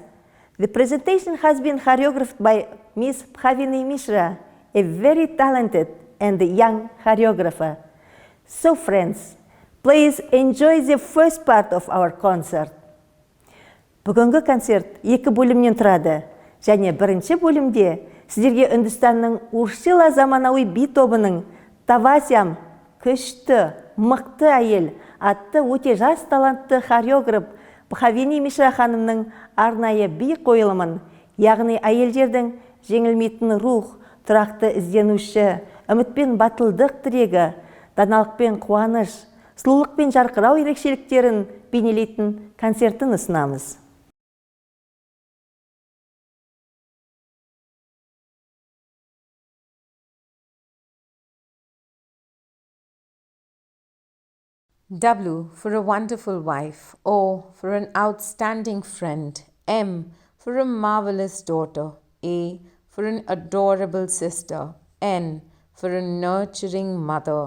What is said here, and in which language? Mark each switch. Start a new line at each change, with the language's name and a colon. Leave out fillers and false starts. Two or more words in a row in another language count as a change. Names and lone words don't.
English: The presentation has been choreographed by Miss Bhavini Mishra, a very talented and young choreographer. So friends, please enjoy the first part of our concert.
Kazakh: Бүгінгі концерт екі бөлімнен тұрады, және бірінші бөлімде сіздерге Үндістанның Уршила заманауи би тобының Тавасям, күшті, мықты әйел атты өте жас талантты хореограф Бхавини Мишра ханымның арнайы би қойылымын, яғни әйелдердің жеңілмейтін рух, тұрақты ізденуші, үмітпен батылдық тірегі, даналықпен қуаныш, сұлулықпен жарқырау ерекшеліктерін бейнелейтін концертін ұсынамыз.
English: W for a wonderful wife, O for an outstanding friend, M for a marvelous daughter, A for an adorable sister, N for a nurturing mother.